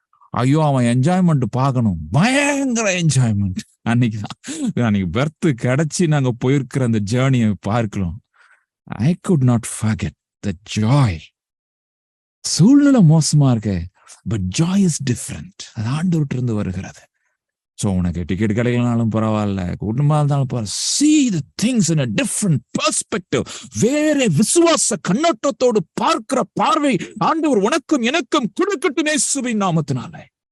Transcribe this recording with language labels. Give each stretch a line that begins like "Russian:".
Tamil: ஐயோ, அவன் என்ஜாய்மெண்ட் பார்க்கணும், பயங்கர என்ஜாய்மெண்ட். அன்னைக்கு பெர்த் கிடைச்சி நாங்க போயிருக்கிற அந்த ஜேர்னியை பார்க்கலாம்.
English: I could not forget the joy.
Tamil: சூழ்நிலை மோசமா இருக்கு,
English: but joy is different.
Tamil: அது ஆண்டவர்ட்ட இருந்து வருகிறது. சோ உனக்கு டிக்கெட் கிடைக்கலனாலும் பரவாயில்ல, குடும்பமா இருந்தாலும் பரவாயில்ல,
English: see the things in a different perspective.
Tamil: வேற விசுவாச கண்ணோட்டத்தோடு பார்க்கிற பார்வை ஆண்டவர் உனக்கும் எனக்கும் கொடுக்கட்டும் இயேசுவின் நாமத்தினாலே.